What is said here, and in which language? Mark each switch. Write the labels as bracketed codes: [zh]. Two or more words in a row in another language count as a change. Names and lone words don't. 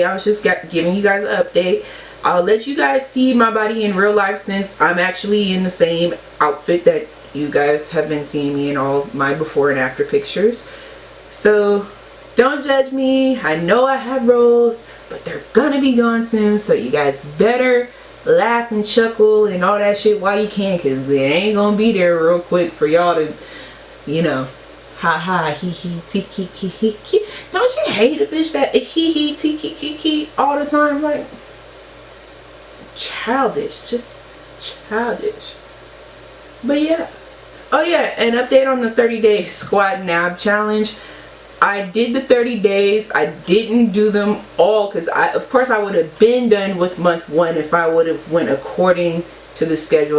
[en] I was just giving you guys an update. I'll let you guys see my body in real life since I'm actually in the same outfit that you guys have been seeing me in all my before and after pictures. So don't judge me. I know I have rolls, but they're gonna be gone soon, so you guys better laugh and chuckle and all that shit while you can, because it ain't gonna be there real quick for y'all to, you know, ha ha, he he, tee hee hee hee hee. Don't you hate a bitch that he he, tee hee hee hee all the time? Like, childish, just childish. But yeah. Oh yeah, an update on the 30-day squat and ab challenge. I did the 30 days. I didn't do them all because of course I would have been done with month 1 if I would have went according to the schedule.